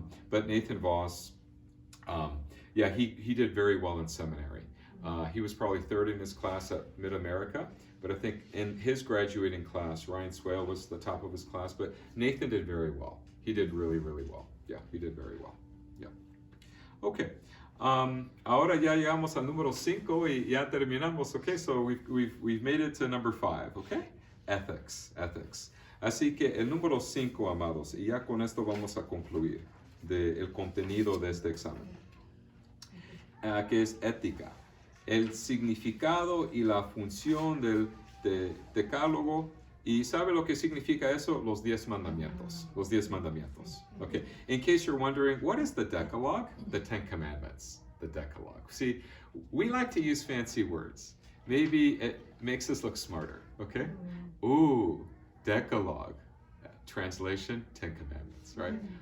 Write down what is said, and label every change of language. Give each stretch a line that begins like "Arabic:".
English: But Nathan Voss, he did very well in seminary. He was probably 3rd in his class at Mid-America, but I think in his graduating class, Ryan Swale was the top of his class, but Nathan did very well. He did really, really well. Yeah, he did very well. Yeah. Okay.
Spanish: Ahora ya llegamos al número 5 y ya terminamos, okay?
English: So we've made it to number 5, okay? Ethics.
Spanish: Así que el número 5, amados, y ya con esto vamos a concluir el contenido de este examen, que es ética. El significado y la función del decálogo. ¿Y sabe lo que significa eso? Los 10 mandamientos. Los 10 mandamientos. Okay.
English: In case you're wondering, what is the Decalogue? The 10 Commandments. The Decalogue. See, we like to use fancy words. Maybe it makes us look smarter. Okay? Ooh, Decalogue. Translation, 10 Commandments, right?